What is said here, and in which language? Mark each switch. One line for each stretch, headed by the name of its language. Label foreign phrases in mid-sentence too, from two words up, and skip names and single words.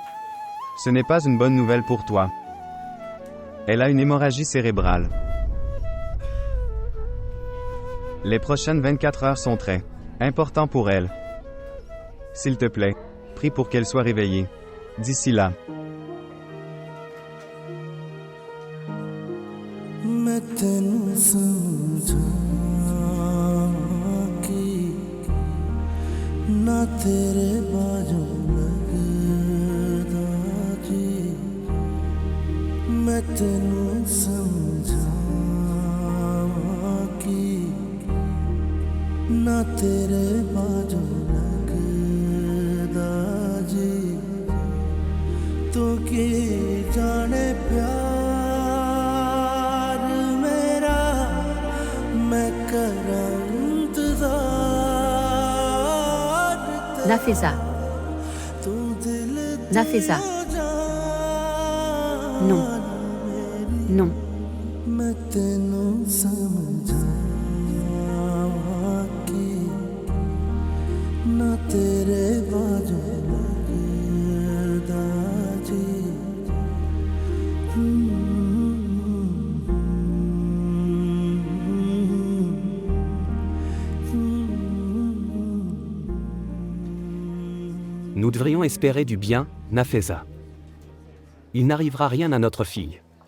French: Ce n'est pas une bonne nouvelle pour toi. Elle a une hémorragie cérébrale. Les prochaines 24 heures sont très importantes pour elle. S'il te plaît, prie pour qu'elle soit réveillée. D'ici là.
Punjabi: ਮੈਂ ਤੈਨੂੰ ਸਮਝਾ ਕਿ ਨਾ ਤੇਰੇ ਬਾਜੂ ਲਗਦਾ ਜੀ ਮੈਂ ਤੈਨੂੰ ਸਮਝਾ ਕਿ ਨਾ ਤੇਰੇ ਬਾਜੂ ਲਗਦਾ ਜੀ ਤੂ ਕੀ ਜਾਣੇ ਪਿਆਰ
French: Nafesa. Nafesa. Non. Non.
Punjabi: ਮੈਂ ਤੈਨੂੰ ਸਮਝਾ ਕਿ ਨਾ ਤੇਰੇ ਬਾਜੂ ਲਗਦਾ ਜੀ
French: Nous devrions espérer du bien, Nafesa. Il n'arrivera rien à notre fille.